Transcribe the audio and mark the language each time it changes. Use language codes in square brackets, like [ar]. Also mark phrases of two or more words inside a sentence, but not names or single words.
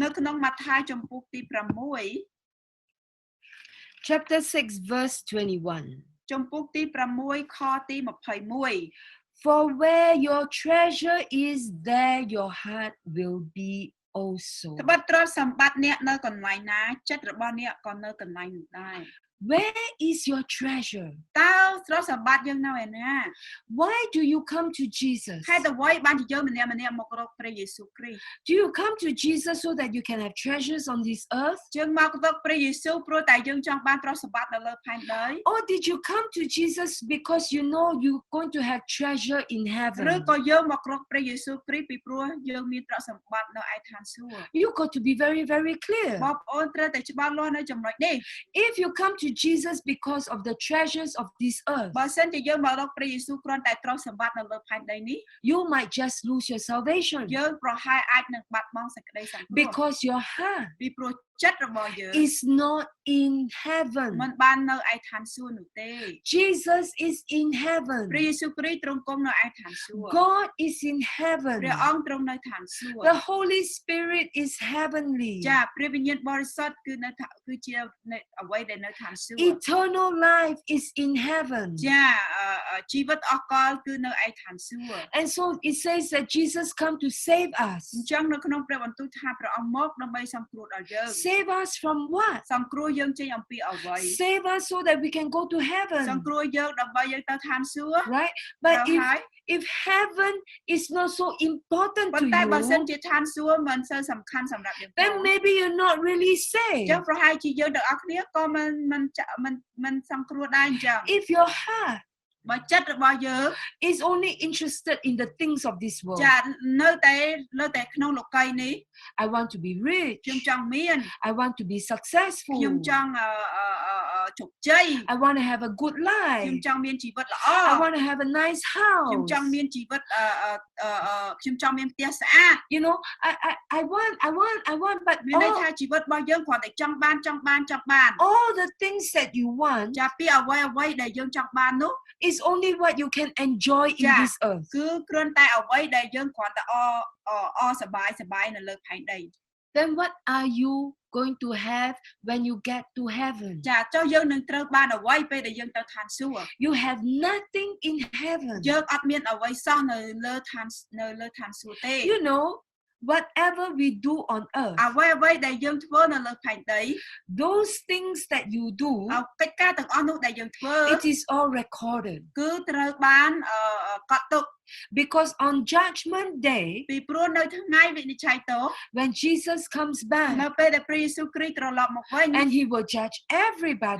[km] នៅក្នុងម៉ាថាយចំពុកទី [en] chapter 6 verse 21. [km] ចំពុកទី 6 ខទី 21 [en] For where your treasure is, there your heart will be also. [km] ត្បិតទ្រព្យសម្បត្តិអ្នកនៅកន្លែងណាចិត្តរបស់អ្នកក៏នៅកន្លែងនោះដែរ [en] Where is your treasure? [km] តើទ្រព្យសម្បត្តិយើងនៅឯណា [en] Why do you come to Jesus? [km] ហេតុអ្វីបានជាយើងម្នាក់ៗមករកព្រះយេស៊ូវគ្រីស្ទ [en] Do you come to Jesus so that you can have treasures on this earth? [km] យើងមករកព្រះយេស៊ូវព្រោះតែយើងចង់បានទ្រព្យសម្បត្តិនៅលើផែនដី [en] Or did you come to Jesus because you know you're going to have treasure in [km] ឬ [en] heaven? [km] ក៏យើងមករកព្រះយេស៊ូវគ្រីស្ទពីព្រោះយើងមានទ្រព្យសម្បត្តិនៅឯឋានសួគ៌ [en] You got to be very, very clear. [km] បងប្អូនត្រូវតែច្បាស់លាស់នៅចំណុចនេះ [en] If you come to Jesus because of the treasures of this earth, [km] បើសិនជាយើងមករកព្រះយេស៊ូវគ្រាន់តែទ្រព្យសម្បត្តិនៅលើផែនដីនេះ [en] you might just lose your salvation [km] យើងប្រហែលអាចនឹងបាត់បង់សេចក្តីសង្គ្រោះ [en] because your heart [km] ពីព្រោះចិត្តរបស់យើង [en] is not in heaven. [km] មិនបាននៅឯឋានសួគ៌នោះទេ [en] Jesus is in [km] ព្រះ [en] heaven. [km] យេស៊ូវគ្រីស្ទទ្រង់គង់នៅឯឋានសួគ៌ [en] God is in heaven. [km] ព្រះអង្គទ្រង់នៅឋានសួគ៌ [en] The Holy Spirit is heavenly. [km] ចាព្រះវិញ្ញាណបរិសុទ្ធគឺនៅគឺជាអ្វីដែលនៅឋានសួគ៌ [en] Eternal life is in heaven. [km] ចាជីវិតអស់កលគឺនៅឯឋានសួគ៌ [en] And so it says that Jesus come to save us. [km] អញ្ចឹងនៅក្នុងព្រះបន្ទូលថាព្រះអង្គមកដើម្បីសង្គ្រោះដល់យើង [en] Save us from what? [km] សង្គ្រោះយើងចេញអំពីអ្វី [en] Save us so that we can go to [km] ស [en] heaven. [km] ង្គ្រោះយើងដើម្បីយើងទៅឋានសួគ៌ [en] Right? But [km] ហើយ [en] if heaven is not so important [km] ប៉ុ [en] to [km] ន្តែបើសិន [en] you, [km] ជាឋានសួគ៌មិនសូវសំខាន់សម្រាប់យើងទេ [en] then maybe you're not really [km] អ [en] saved. [km] ញ្ចឹងប្រហែលជាយើងទាំងអស់គ្នាក៏មិនសង្គ្រោះដែរអញ្ចឹង [en] If your heart [km] បើចិត្តរបស់យើង [en] is only interested in the things of this world, [km] ចានៅតែក្នុងលោកីយ៍នេះ [en] I want to be rich, [km] ខ្ញុំចង់មាន [en] I want to be successful, [km] ខ្ញុំចង់ជោគជ័យ [en] I want to have a good [km] ខ្ញុំ [en] life, [km] ចង់មានជីវិតល្អ [en] I want to have a nice [km] ខ្ញុំ [en] house. [km] ចង់មានជីវិតខ្ញុំចង់មានផ្ទះស្អាត [en] You know, I want, but [km] មានន័យថាជីវិតរបស់យើងគ្រាន់តែចង់បាន [en] all the things that you want [km] ចាពីអ្វីដែលយើងចង់បាននោះ [en] is only what you can enjoy in Yeah. this earth. [km] គឺគ្រាន់តែអ្វីដែលយើងគ្រាន់តែសប្បាយនៅលើផែនដី [en] Then what are you going to have when you get to heaven? [km] ចាចុះយើងនឹងត្រូវបានអ្វីពេលដែលយើងទៅឋានសួគ៌ [en] You have nothing in heaven. [km] យើងអត់មានអ្វីសោះនៅលើឋានសួគ៌ទេ [en] You know, whatever we do on earth, [km] អ្វីដែលយើងធ្វើនៅលើផែនដី [en] those things that you do, [km] កិច្ចការទាំងអស់នោះដែលយើងធ្វើ [en] it is all recorded. [km] គឺត្រូវបានកត់ទុក [en] Because on Judgment Day, [km] ពីព្រោះនៅថ្ងៃវិនិច្ឆ័យទោស [en] when Jesus comes [km] នៅ [en] back [km] ពេលដែលព្រះយេស៊ូវគ្រីស្ទត្រឡប់មកវិញ [en] and he will judge everybody,